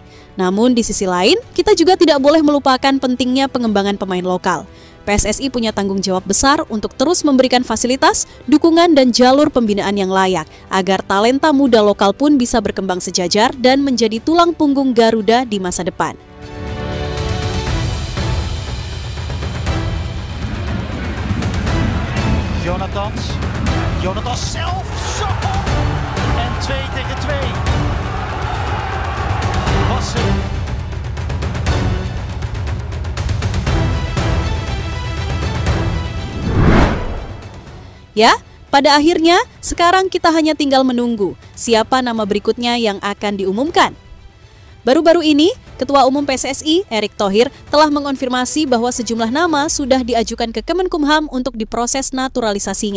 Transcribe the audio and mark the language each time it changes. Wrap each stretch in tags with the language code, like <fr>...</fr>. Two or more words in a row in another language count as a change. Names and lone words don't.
<id>Namun di sisi lain, kita juga tidak boleh melupakan pentingnya pengembangan pemain lokal. PSSI punya tanggung jawab besar untuk terus memberikan fasilitas, dukungan dan jalur pembinaan yang layak, agar talenta muda lokal pun bisa berkembang sejajar dan menjadi tulang punggung Garuda di masa depan.</id> <nl>Jonathan zelf, zo! En 2 tegen 2. Was het.</nl> <id>Ya, pada akhirnya Sekarang kita hanya tinggal menunggu siapa nama berikutnya yang akan diumumkan. Baru-baru ini, Ketua Umum PSSI, Erick Thohir, telah mengonfirmasi bahwa sejumlah nama sudah diajukan ke Kemenkumham untuk diproses naturalisasinya.</id>